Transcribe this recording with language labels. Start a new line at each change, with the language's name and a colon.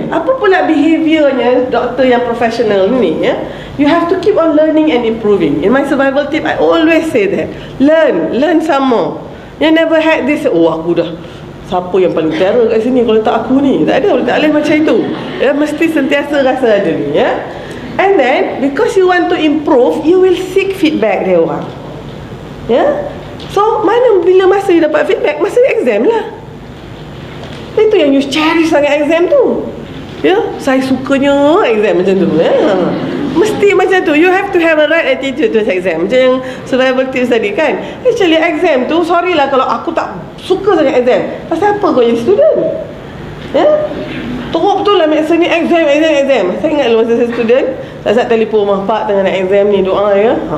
Malay: Apa pula behaviornya doktor yang profesional ni, ya?
English: You have to keep on learning and improving. In my survival tip, I always say that. Learn some more. You never had this,
Malay: oh aku dah, siapa yang paling terror kat sini kalau tak aku ni? Tak ada, tak boleh macam itu. Ya, mesti sentiasa rasa ada ni, ya.
English: And then, because you want to improve, you will seek feedback
Malay: dari orang.
English: Ya.
Malay: So, bila masa you dapat feedback? Masa exam lah. Itu yang you cherish sangat exam tu. Ya, saya sukanya exam macam tu, ya. Mesti macam tu.
English: You have to have a right attitude to exam.
Malay: Macam yang survival tips tadi kan. Actually exam tu, sorry lah kalau aku tak suka sangat exam. Pasal apa kau jadi student? Ya, teruk betul lah maksa ni exam. Saya ingat masa saya student, saya telefon rumah pak tengah nak exam ni, doa ya.